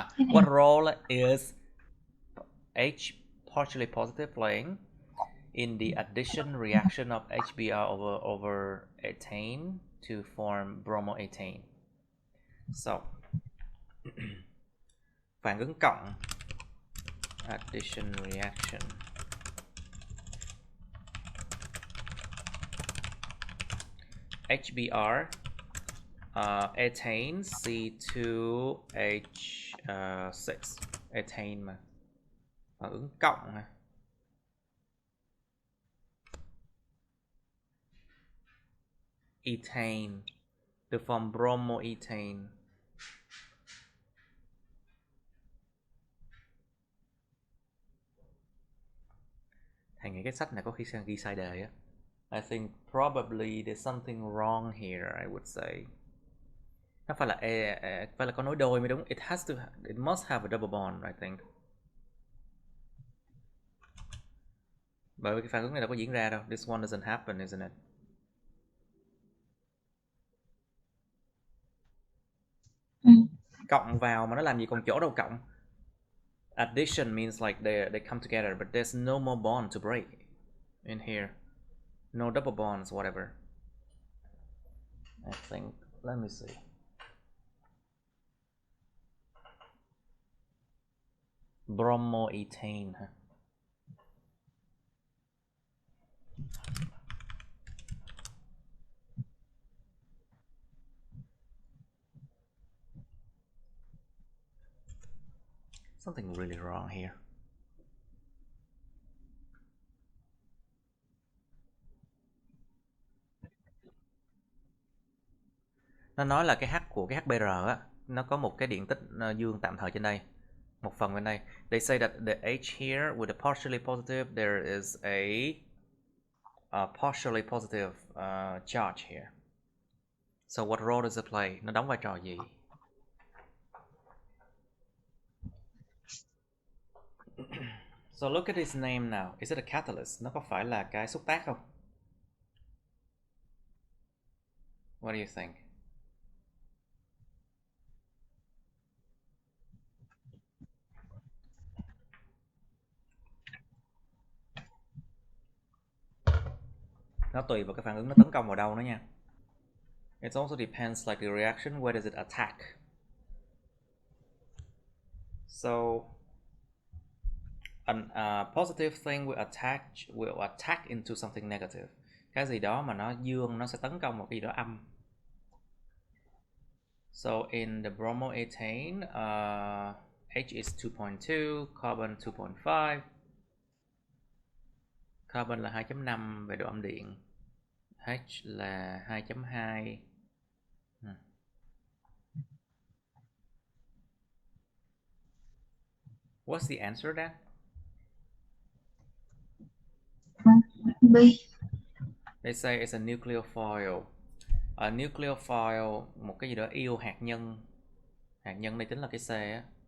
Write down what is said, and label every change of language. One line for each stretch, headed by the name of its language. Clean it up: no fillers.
English: What role is H partially positive playing in the addition reaction of HBr over ethane to form bromoethane?
Vietnamese: So phản ứng cộng,
English: addition reaction.
Vietnamese: HBr, ethane, C2H6, ethane mà, phản ứng cộng này.
English: Ethane, to form bromoethane.
Vietnamese: Thầy nghĩ cái sách này có khi sang ghi sai đề á.
English: I think probably there's something wrong here, I would say.
Vietnamese: Nó phải là có nối đôi mới đúng.
English: It must have a double bond, I think.
Vietnamese: Bởi vì cái phản ứng này đâu có diễn ra đâu.
English: This one doesn't happen, isn't it?
Vietnamese: Cộng vào mà nó làm gì còn chỗ đâu cộng.
English: Addition means like they come together, but there's no more bond to break in here. No double bonds, whatever. I think, let me see. Bromoethane. Something really wrong here.
Vietnamese: Nó nói là cái H của cái HBr á, nó có một cái điện tích dương tạm thời trên đây, một phần bên đây.
English: They say that the H here with a partially positive, there is a partially positive charge here. So what role does it play?
Vietnamese: Nó đóng vai trò gì?
English: So look at his name now. Is it a catalyst?
Vietnamese: Nó có phải là cái xúc tác không?
English: What do you think?
Vietnamese: Nó tùy vào cái phản ứng nó tấn công vào đâu nữa nha.
English: It also depends like the reaction, where does it attack? So a positive thing will attack into something negative.
Vietnamese: Cái gì đó mà nó dương nó sẽ tấn công vào cái gì đó âm.
English: So in the bromoethane, H is 2.2, carbon 2.5.
Vietnamese: Carbon là 2.5 về độ âm điện. H là 2.2.
English: What's the answer then? B. They say it's a nucleophile.
Vietnamese: A nucleophile, một cái gì đó yêu hạt nhân. Hạt nhân đây chính là cái C á.